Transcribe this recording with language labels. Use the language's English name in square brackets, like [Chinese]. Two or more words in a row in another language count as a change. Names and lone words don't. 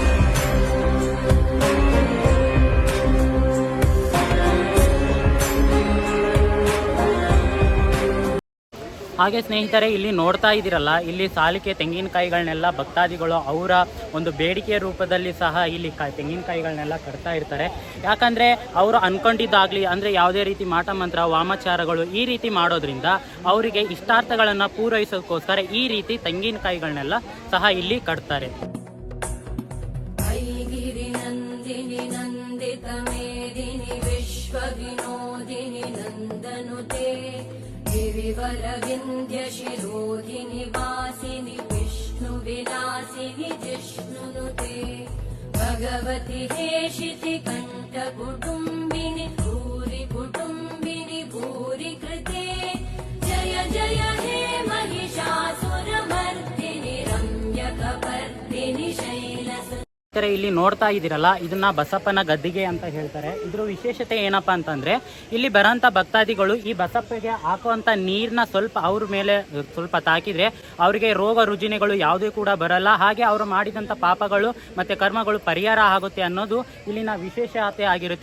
[Kannada] ಹಾಗೆ ಸ್ನೇಹಿತರೆ, ಇಲ್ಲಿ ನೋಡ್ತಾ ಇದ್ದೀರಲ್ಲ, ಇಲ್ಲಿ ಸಾಲಿಕೆ ತೆಂಗಿನಕಾಯಿಗಳನ್ನೆಲ್ಲ ಭಕ್ತಾದಿಗಳು ಅವರ ಒಂದು ಬೇಡಿಕೆ ರೂಪದಲ್ಲಿ ಸಹ ಇಲ್ಲಿ ತೆಂಗಿನಕಾಯಿಗಳನ್ನೆಲ್ಲ ಕಟ್ತಾ ಇರ್ತಾರೆ. ಯಾಕಂದರೆ ಅವರು ಅಂದ್ಕೊಂಡಿದ್ದಾಗಲಿ ಅಂದರೆ ಯಾವುದೇ ರೀತಿ ಮಾಟ ಮಂತ್ರ ವಾಮಾಚಾರಗಳು ಈ ರೀತಿ ಮಾಡೋದ್ರಿಂದ ಅವರಿಗೆ ಇಷ್ಟಾರ್ಥಗಳನ್ನು ಪೂರೈಸೋಕ್ಕೋಸ್ಕರ ಈ ರೀತಿ ತೆಂಗಿನಕಾಯಿಗಳನ್ನೆಲ್ಲ ಸಹ ಇಲ್ಲಿ ಕಟ್ತಾರೆ. [Sanskrit] गिरिवरविन्द्यशिरोधिनि वासिनि विष्णुविलासिनि जिष्णुनुते भगवति हेशिति कण्ठकुटुम्बिनि भूरि कुटुम्बिनि भूरि कृते जय जय हे महिषासुरमर्दिनि रम्यकपर्दिनि शैलस. [Kannada] ಇಲ್ಲಿ ನೋಡ್ತಾ ಇದ್ದೀರಲ್ಲ, ಇದನ್ನ ಬಸಪ್ಪನ ಗದ್ದಿಗೆ ಅಂತ ಹೇಳ್ತಾರೆ. ಇದ್ರ ವಿಶೇಷತೆ ಏನಪ್ಪಾ ಅಂತಂದ್ರೆ ಇಲ್ಲಿ ಬರೋಂಥ ಭಕ್ತಾದಿಗಳು ಈ ಬಸಪ್ಪಗೆ ಹಾಕುವಂತ ನೀರನ್ನ ಸ್ವಲ್ಪ ಅವ್ರ ಮೇಲೆ ಸ್ವಲ್ಪ ತಾಕಿದ್ರೆ ಅವರಿಗೆ ರೋಗ ರುಜಿನಗಳು ಯಾವುದೇ ಕೂಡ ಬರಲ್ಲ. ಹಾಗೆ ಅವರು ಮಾಡಿದಂಥ ಪಾಪಗಳು ಮತ್ತೆ ಕರ್ಮಗಳು ಪರಿಹಾರ ಆಗುತ್ತೆ ಅನ್ನೋದು ಇಲ್ಲಿನ ವಿಶೇಷತೆ ಆಗಿರುತ್ತೆ.